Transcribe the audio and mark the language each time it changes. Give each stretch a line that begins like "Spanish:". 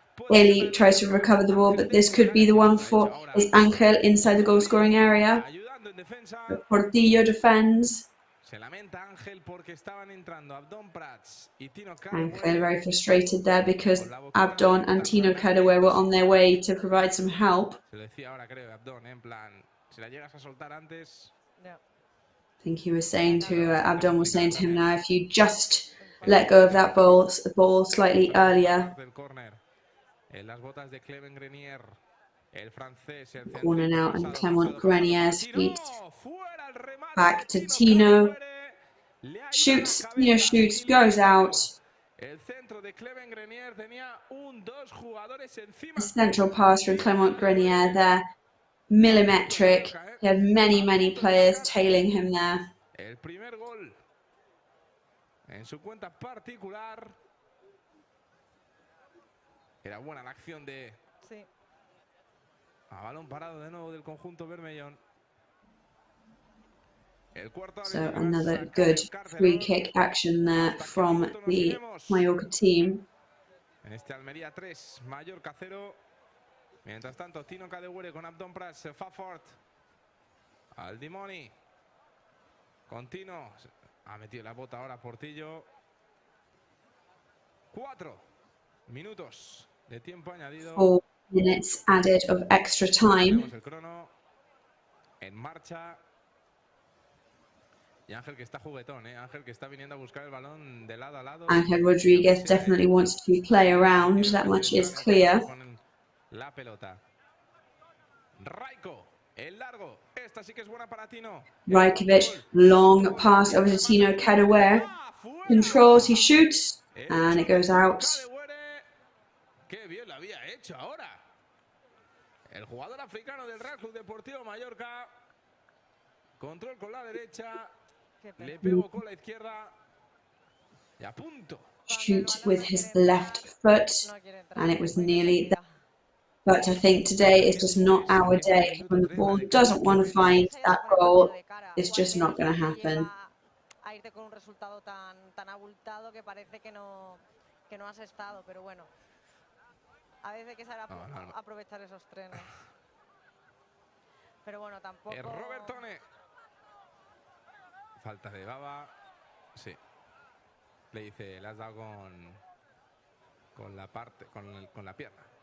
English: Eli tries to recover the ball, but this could be the one for is Angel inside the goal scoring area.
Spanish: Ayudando en defensa.
English: Portillo defends.
Spanish: Se lamenta Ángel porque estaban entrando Abdón Prats y Tino Angel Cadewere.
English: very frustrated there because Abdon and Tino Cadewere were on their way to provide some help.
Spanish: Se lo decía ahora, creo, Abdón, en plan, si la llegas a soltar antes.
English: I think he was saying to Abdon was saying to him now, if you just let go of that ball slightly earlier.
Spanish: En las botas de Clement Grenier, el francés, el
English: Corner now, and Clement Grenier's feet back to Tino. Shoots, Tino shoots, goes out.
Spanish: El centro de Clement Grenier tenía dos jugadores encima.
English: A central pass from Clement Grenier there, millimetric. He had many players tailing him there.
Spanish: El primer gol en su cuenta particular. Era buena la acción de... Sí. A balón parado de nuevo del conjunto bermellón. El cuarto
English: So another good free kick action there from the Mallorca team.
Spanish: En este Almería 3, Mallorca 0. Mientras tanto, Tino Cadewere con Abdón Prats
Catalan: se fa fort. Al Dimoni.
Spanish: Con Tino. Ha metido la bota ahora Portillo. 4 minutos de tiempo añadido.
English: 4 minutes added of extra time.
Spanish: Tenemos el crono en marcha. Y Ángel que está juguetón, Ángel que está viniendo a buscar el balón de lado a lado.
English: Ángel Rodriguez definitely wants to play around, that much is clear.
Spanish: La pelota. Raiko, el largo. Esta sí que es buena para Tino.
English: Rajkovic, long pass over to Tino Cadewere. Controls, he shoots, and it goes out.
Spanish: Qué bien lo había hecho ahora. El jugador africano del Real Club Deportivo Mallorca. Control con la derecha. Le pegó con la izquierda. Y a punto.
English: Shoot with his left foot, and it was nearly there. But I think today is just not our day. When the ball doesn't want to find that goal, it's just not going to happen.
Spanish: A irte con un resultado tan abultado que parece que no has estado, pero bueno. A veces hay que saber aprovechar esos trenes. Pero bueno, tampoco... Robertone. Falta de Baba. Sí. Le dice, le has dado con la pierna.